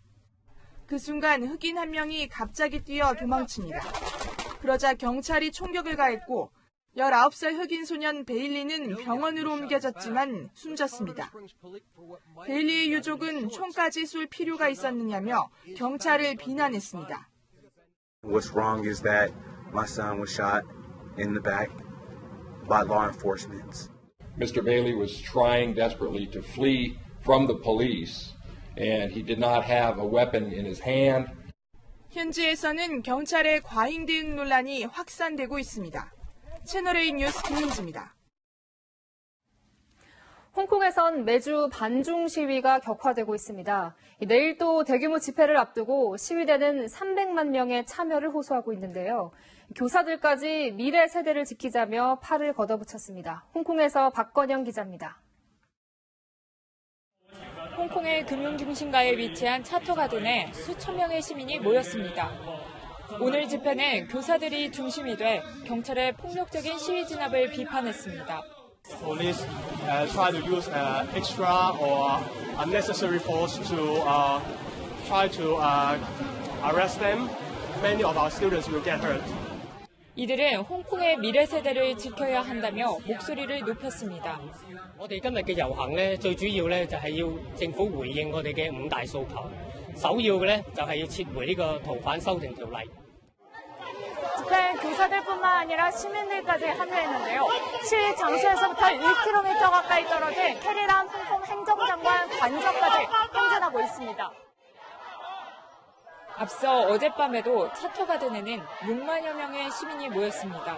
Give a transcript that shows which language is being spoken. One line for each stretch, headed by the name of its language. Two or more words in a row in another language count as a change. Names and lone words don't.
Korean: 그 순간 흑인 한 명이 갑자기 뛰어 도망칩니다. 그러자 경찰이 총격을 가했고 19살 흑인 소년 베일리는 병원으로 옮겨졌지만 숨졌습니다. 베일리의 유족은 총까지 쏠 필요가 있었느냐며 경찰을
English: What's wrong is that my son was shot in the back by law enforcement. Mr. Bailey was trying desperately to flee from the police, and he did not have a weapon in his hand.
Korean: 현지에서는 경찰의 과잉 대응 논란이 확산되고 있습니다. 채널A 뉴스 김민지입니다. 홍콩에선 매주 반중 시위가 격화되고 있습니다. 내일 또 대규모 집회를 앞두고 시위대는 300만 명의 참여를 호소하고 있는데요. 교사들까지 미래 세대를 지키자며 팔을 걷어붙였습니다. 홍콩에서 박건영 기자입니다. 홍콩의 금융중심가에 위치한 차토가든에 수천 명의 시민이 모였습니다. 오늘 집회는 교사들이 중심이 돼 경찰의 폭력적인 시위 진압을 비판했습니다.
English: Police try to use extra or unnecessary force to try to arrest them. Many of our students will get hurt.
Korean: 이들은 홍콩의 미래 세대를 지켜야 한다며 목소리를 높였습니다.
Cantonese: 我哋今日嘅遊行咧，最主要咧就係要政府回應我哋嘅5大訴求。首要嘅咧就係要撤回呢個逃犯修訂條例。
Korean: 집회엔 교사들뿐만 아니라 시민들까지 참여했는데요. 시위 장소에서부터 1km 가까이 떨어진 캐리람 홍콩 행정장관 관저까지 행진하고 있습니다. 앞서 어젯밤에도 차토가든에는 6만여 명의 시민이 모였습니다.